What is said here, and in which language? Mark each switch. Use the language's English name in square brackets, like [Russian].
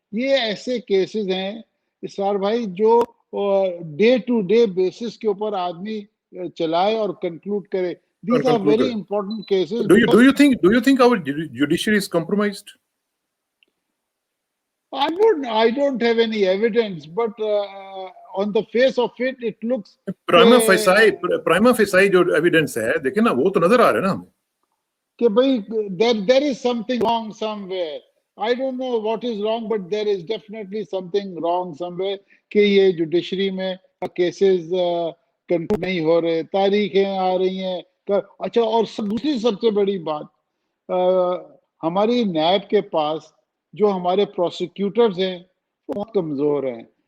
[Urdu] یہ ایسے کیسز ہیں اسرار بھائی جو ڈے ٹو ڈے بیسس کے اوپر آدمی چلائے اور کنکلوڈ کرے. [English] These are very important cases. Do you think our judiciary is compromised? I don't have any evidence, but on the face of it, it looks. [Urdu] prima facie جو evidence ہے دیکھیں نا وہ تو نظر آ رہا ہے نا ہمیں کہ بھئی [English] there is something wrong somewhere. I don't know what is wrong, but there is definitely something wrong somewhere [Urdu] کہ یہ جوڈیشری میں کیسز کنکلوڈ نہیں ہو رہے، تاریخیں آ رہی ہیں. اچھا، اور دوسری سب سے بڑی بات، ہماری نیب کے پاس جو ہمارے پروسیکیوٹرز ہیں وہ بہت کمزور ہیں.